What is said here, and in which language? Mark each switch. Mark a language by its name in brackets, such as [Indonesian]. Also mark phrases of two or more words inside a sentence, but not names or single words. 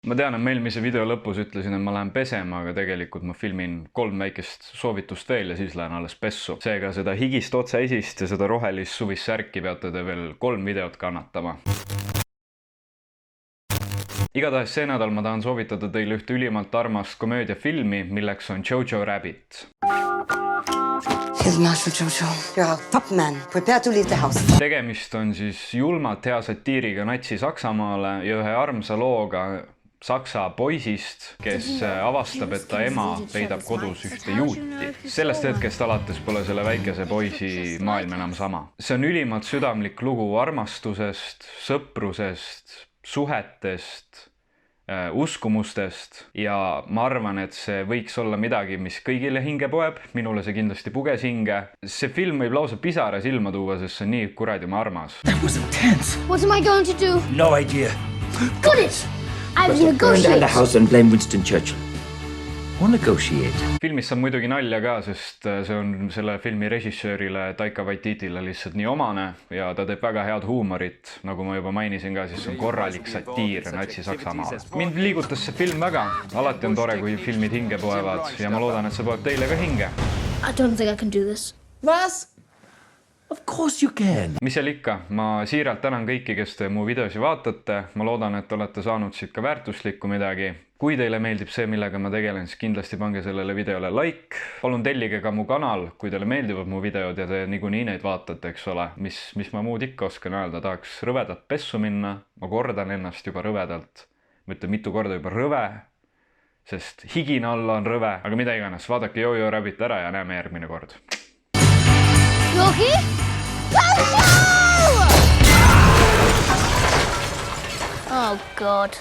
[Estonian] Ma tean, et eelmise video lõpus ütlesin, et ma lähen pesema, aga tegelikult ma filmin 3 väikest soovitust veel ja siis lähen alles pessu. Seega seda higist otseesist ja seda rohelist suvist särki peate te veel 3 videot kannatama. Igatahes see nädal ma tahan soovitada teile ühte ülimalt armast komöödiafilmi, milleks on Jojo Rabbit. [English] Here's Marshal Jojo. You're a top man. Prepare to leave the house. [Estonian] Tegemist on siis julmalt hea satiiriga Natsi-Saksamaale ja ühe armsa looga saksa poisist, kes avastab, et ta ema peidab kodus ühte juuti. Sellest hetkest alates pole selle väikese poisi maailm enam sama. See on ülimalt südamlik lugu armastusest, sõprusest, suhetest, uskumustest ja ma arvan, et see võiks olla midagi, mis kõigile hinge poeb. Minule see kindlasti puges hinge. See film võib lausa pisara silma tuua, sest see on nii kuradima armas. [English] That was intense. What am I going to do? No idea. Got it! I will Burn down negotiate. the house and blame Winston Churchill. Or negotiate. [Estonian] Filmis saab muidugi nalja ka, sest see on selle filmi režissöörile Taika Waititile lihtsalt nii omane ja ta teeb väga head huumorit. Nagu ma juba mainisin ka, siis on korralik satiir Natsi-Saksamaale. Mind liigutas see film väga. Alati on tore, kui filmid hinge poevad ja ma loodan, et see poeb teile ka hinge. [English] I don't think I can do this. Was? Of course you can. [Estonian] Mis seal ikka, ma siiralt tänan kõiki, kes te mu videosi vaatate. Ma loodan, et olete saanud siit ka väärtuslikku midagi. Kui teile meeldib see, millega ma tegelen, siis kindlasti pange sellele videole like. Palun tellige ka mu kanal, kui teile meeldivad mu videod ja te niikuinii neid vaatate, eks ole. Mis ma muud ikka oskan öelda, tahaks rõvedalt pessu minna. Ma kordan ennast juba rõvedalt. Ma ütlen mitu korda juba rõve, sest higina alla on rõve. Aga mida iganes, vaadake Jojo Rabbit ära ja näeme järgmine kord. [English] You okay? Oh, God.